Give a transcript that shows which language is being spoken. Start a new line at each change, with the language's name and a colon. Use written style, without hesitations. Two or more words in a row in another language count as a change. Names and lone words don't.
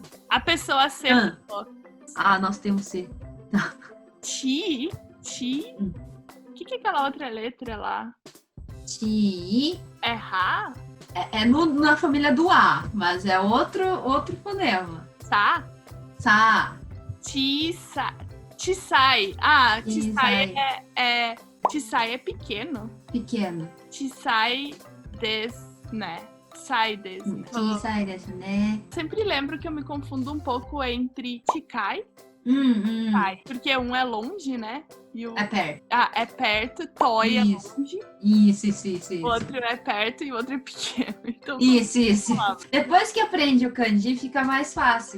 Portuguese: A pessoa C. Nós temos C. Chi? O que é aquela outra letra lá? Chi. É Ra? Na família do A, mas é outro fonema. Sa? Chisai.
Japanese: 小さい 小さい
Portuguese: é pequeno? Pequeno.
Japanese: 小さいです、né? 小さいです,
Portuguese: né? Sempre lembro que eu me confundo um pouco entre Chikai e Pai. Porque um é longe, né? E o... É perto. É perto, Toy é longe. Isso. O outro é perto e o outro é pequeno. Então, isso. Depois que aprende o kanji, fica mais fácil.